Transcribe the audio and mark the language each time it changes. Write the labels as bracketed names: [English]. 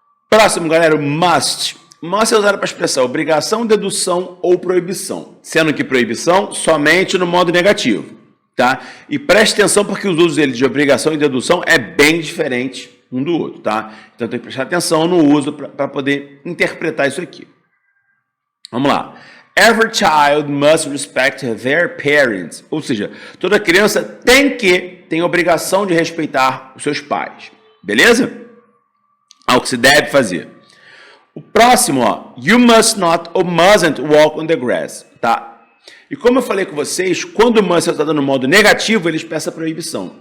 [Portuguese] Próximo, galera, o must. Must é usado para expressar obrigação, dedução ou proibição. Sendo que proibição somente no modo negativo, tá? E preste atenção porque os usos dele de obrigação e dedução é bem diferente um do outro, tá? Então tem que prestar atenção no uso para poder interpretar isso aqui. Vamos lá. [English] Every child must respect their parents. [Portuguese] Ou seja, toda criança tem obrigação de respeitar os seus pais. Beleza? Algo que se deve fazer. O próximo, ó, [English] you must not or mustn't walk on the grass, [Portuguese] tá? E como eu falei com vocês, quando o must está dando no modo negativo, eles peçam a proibição.